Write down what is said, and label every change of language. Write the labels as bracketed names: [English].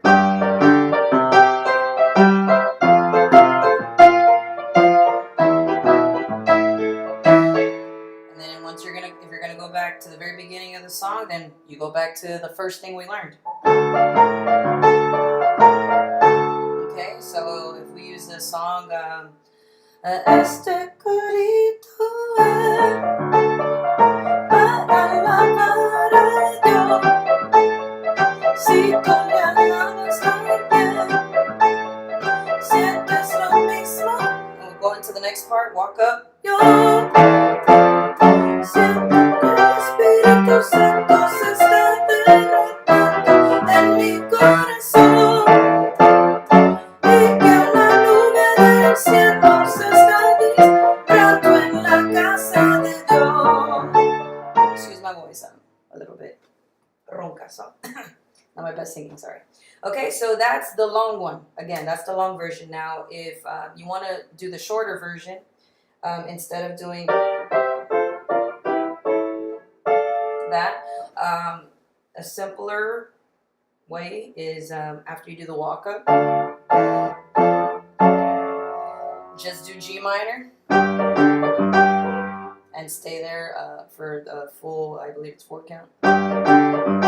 [English] And then once if you're gonna go back to the very beginning of the song, then you go back to the first thing we learned. Okay, so if we use the song, [Spanish] Este corito para alabar a Dios, si tú le alabas también, sientes lo mismo. [English] And we'll go into the next part, walk up. [Spanish] Yo siento que el Espíritu Santo se está derramando en mi corazón y que una nube del cielo se está disparando en la casa de Dios. [English] Excuse my voice, a little bit [Spanish] ronca, [English] so not my best singing, sorry. Okay, so that's the long one. Again, that's the long version. Now, if you want to do the shorter version, instead of doing that, a simpler way is after you do the walk up, just do G minor and stay there for the full, I believe it's 4 count.